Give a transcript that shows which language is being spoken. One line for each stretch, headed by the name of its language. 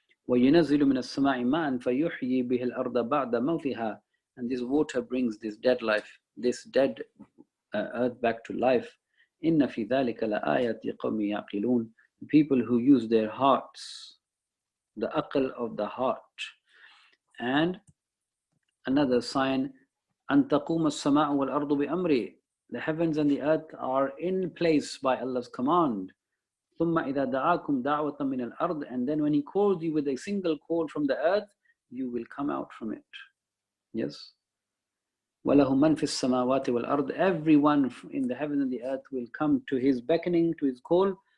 Arabic: وَيُنَزِّلُ مِنَ السَّمَاءِ مَاءً فَيُحْيِي بِهِ الْأَرْضَ بَعْدَ مَوْتِهَا.
English: And this water brings this dead life, this dead earth back to life.
Arabic: إِنَّ فِي ذَلِكَ لَآيَةٍ لِقَوْمٍ يَعْقِلُونَ.
English: People who use their hearts, the aql of the heart. And another sign,
Arabic: أَن تَقُومَ السَّمَاءُ وَالْأَرْضُ بِأَمْرِهِ.
English: The heavens and the earth are in place by Allah's command.
Arabic: ثُمَّ إِذَا دَعَاكُمْ دَعْوَةً مِنَ الْأَرْضِ.
English: And then when He calls you with a single call from the earth, you will come out from it.
Arabic: Yes. وَلَهُ مَنْ فِي السَّمَاوَاتِ وَالْأَرْضِ.
English: Everyone in the heaven and the earth will come to His beckoning, to His call.